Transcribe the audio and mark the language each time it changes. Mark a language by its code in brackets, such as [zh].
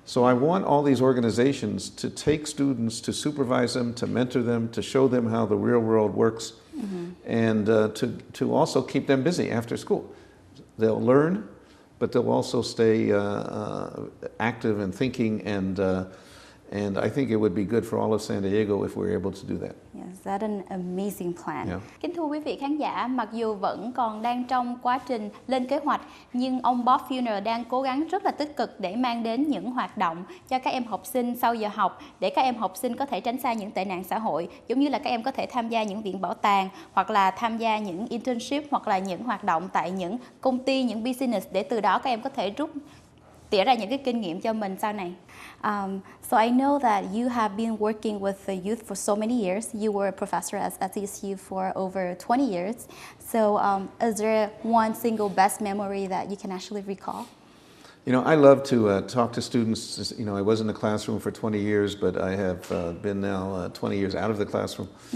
[en] So I want all these organizations to take students, to supervise them, to mentor them, to show them how the real world works, and to also keep them busy after school. They'll learn, but they'll also stay active and thinking, and I think it would be good for all of San Diego if we're able to do that. Yes, that's an amazing plan. Yeah. [vi] Kính thưa quý vị khán giả, mặc dù vẫn còn đang trong quá trình lên kế hoạch, nhưng ông Bob Filner đang cố gắng rất là tích cực để mang đến những hoạt động cho các em học sinh sau giờ học, để các em học sinh có thể tránh xa những tệ nạn xã hội, giống như là các em có thể tham gia những viện bảo tàng, hoặc là tham gia những internship, hoặc là những hoạt động tại những công ty, những business, để từ đó các em có thể tỉa ra những cái kinh nghiệm cho mình sau này. [en] So I know that you have been working with the youth for so many years. You were a professor at TSU for over 20 years. So is there one single best memory that you can actually recall? You know, I love to talk to students. You know, I was in the classroom for 20 years, but I have been now 20 years out of the classroom.